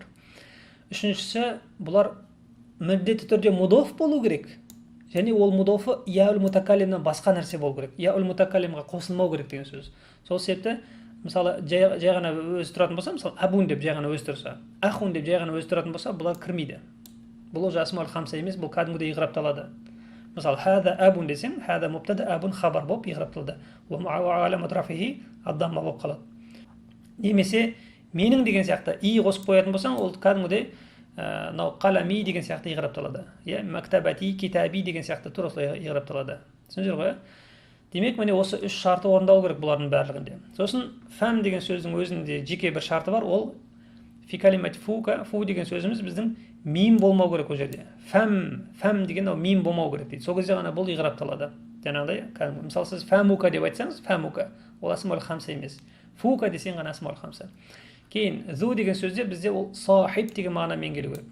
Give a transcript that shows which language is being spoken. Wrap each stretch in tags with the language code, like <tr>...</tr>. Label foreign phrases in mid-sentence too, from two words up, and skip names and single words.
<kk>Үшіншісі, бұлар міндетті түрде мудоф болу керек, және ол мудофы</kk> <ar>ياء المتكلم</ar> <kk>басқа нәрсе болу керек,</kk> <ar>ياء المتكلم</ar> <kk>қосылмау керек деген сөз. Сол себепті мысалы жай ғана өзі тұратын болса, мысалы абун деп жай ғана өзі тұрса, ахун деп жай ғана өзі тұратын болса, бұлар кірмейді. Бұл уже</kk> <ar>الأسماء الخمسة</ar> <kk>емес, бұл кәдімгідей иғрапталады. Мысалы</kk> <ar>هذا أبٌ</ar> <kk>десең,</kk> <ar>هذا مبتدأ,</ar> <kk>абун хабар болып иғрапталды.</kk> <ar>وعلامة رفعه الضمة</ar> <kk>болып қалады. Немесе менің деген сияқты и қосып қоятын болсаң, ол кәдімгідей қалами деген сияқты иғрапталады.</kk> <ar>مكتبتي، كتابي</ar> <kk>деген сияқты тура осылай иғрапталады. Түсіндіңіздер ғой? Демек, міне осы үш шарты орындалу керек бұлардың барлығында. Сосын фәм деген сөздің өзінде жеке бір шарты бар, ол</kk> <ar>في كلمة فوك,</ar> <kk>фу деген сөзіміз біздің мим болмау керек ол жерде. Фәм деген ол мим болмау керек дейді. Сол кезде ғана бұл иғрапталады. Жаңағыдай, мысалы сіз фәмука деп айтсаңыз, фәмука, ол</kk> <ar>الأسماء الخمسة</ar> <kk>емес. Фука десең ғана</kk> <ar>الأسماء الخمسة.</ar> <kk>Кейін зу деген сөзде бізде ол сахиб деген мағынамен келу керек.</kk>